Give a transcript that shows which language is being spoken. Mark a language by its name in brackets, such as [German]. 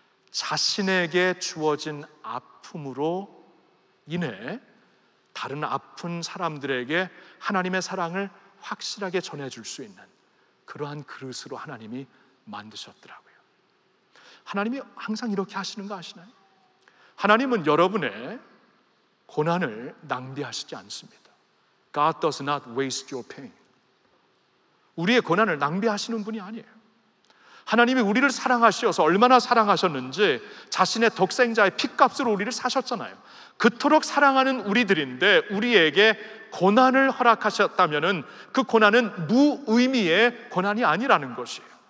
[Korean] 자신에게 주어진 아픔으로 인해 다른 아픈 사람들에게 하나님의 사랑을 확실하게 전해줄 수 있는 그러한 그릇으로 하나님이 만드셨더라고요. 하나님이 항상 이렇게 하시는 거 아시나요? 하나님은 여러분의 고난을 낭비하시지 않습니다. [English] God does not waste your pain. [Korean] 우리의 고난을 낭비하시는 분이 아니에요. 하나님이 우리를 사랑하셔서 얼마나 사랑하셨는지 자신의 독생자의 핏값으로 우리를 사셨잖아요. 그토록 사랑하는 우리들인데 우리에게 고난을 허락하셨다면 그 고난은 무의미의 고난이 아니라는 것이에요.